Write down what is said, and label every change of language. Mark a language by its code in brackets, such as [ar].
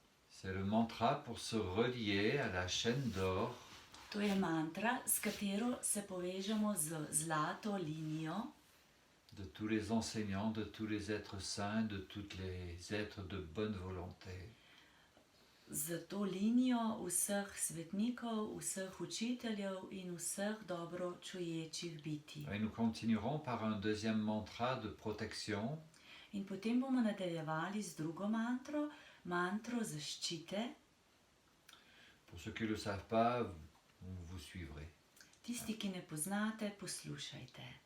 [fr] C'est le mantra pour se relier à la chaîne d'or [sl] To je mantra, s katero se povežemo z zlato linijo [fr] de tous les enseignants, de tous les êtres saints, de tous les êtres de bonne volonté. [sl] z to linijo vseh svetnikov, vseh učiteljev in vseh dobro čuječih bitij. [fr] Et nous continuerons par un deuxième mantra de protection. [sl] In potem bomo nadaljevali z drugo mantro, mantro zaščite. [fr] Pour ceux qui ne le savent pas, vous suivrez. [sl] Tisti, ki ne poznate, poslušajte.